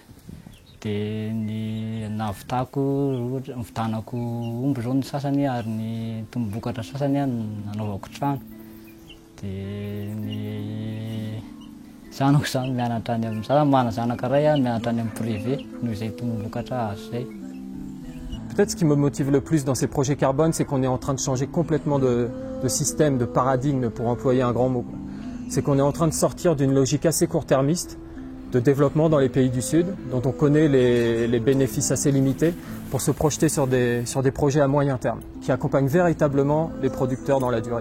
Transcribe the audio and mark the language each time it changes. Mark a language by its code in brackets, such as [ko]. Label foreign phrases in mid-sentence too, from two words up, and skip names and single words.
[mg] Dia ny navitako nividanako omby zao ny sasany ary ny tombom-bokatra sasany nanaovako trano. Dia ny zanako zany mianatra any amin'ny za mana zanaka ray mianatra any amin'ny privé noho izay tombom-bokatra azo zay. [fr] Peut-être ce qui me motive le plus dans ces projets carbone, c'est qu'on est en train de changer complètement de système, de paradigme pour employer un grand mot. C'est qu'on est en train de sortir d'une logique assez court-termiste de développement dans les pays du Sud, dont on connaît les bénéfices assez limités, pour se projeter sur des projets à moyen terme, qui accompagnent véritablement les producteurs dans la durée.